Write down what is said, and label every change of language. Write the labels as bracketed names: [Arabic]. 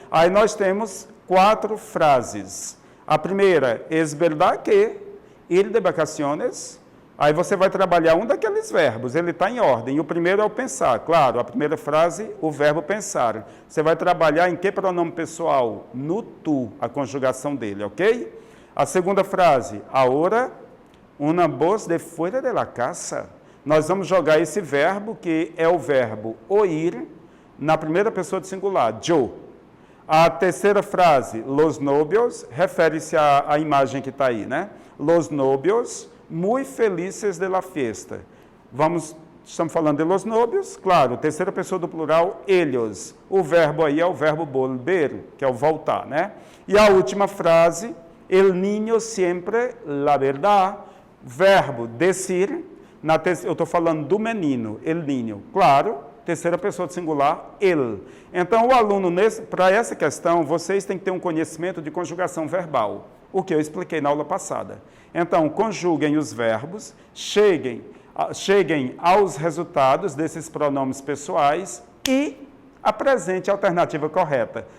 [Portuguese] Aí nós temos 4 frases. A primeira, [Spanish] es verdad que ir de vacaciones. [Portuguese] Aí você vai trabalhar um daqueles verbos, ele está em ordem. E o primeiro é o pensar, claro, a primeira frase, o verbo pensar. Você vai trabalhar em que pronome pessoal? No tu, a conjugação dele, ok? A segunda frase, [Spanish] ahora una voz de fuera de la casa. [Portuguese] Nós vamos jogar esse verbo, que é o verbo oír, na primeira pessoa do singular, yo. A terceira frase, [Spanish] los novios, [Portuguese] refere-se à imagem que está aí, né? [Spanish] Los novios, muy felices de la fiesta. [Portuguese] Estamos falando de [Spanish] los novios, [Portuguese] claro, terceira pessoa do plural, ellos. O verbo aí é o verbo volver, que é o voltar, né? E a última frase, [Spanish] el niño siempre la verdad, [Portuguese] verbo decir. Eu estou falando do menino, [Spanish] el niño, [Portuguese] claro, terceira pessoa do singular, ele. Então, o aluno, para essa questão, vocês têm que ter um conhecimento de conjugação verbal, o que eu expliquei na aula passada. Então, conjuguem os verbos, cheguem aos resultados desses pronomes pessoais e apresente a alternativa correta.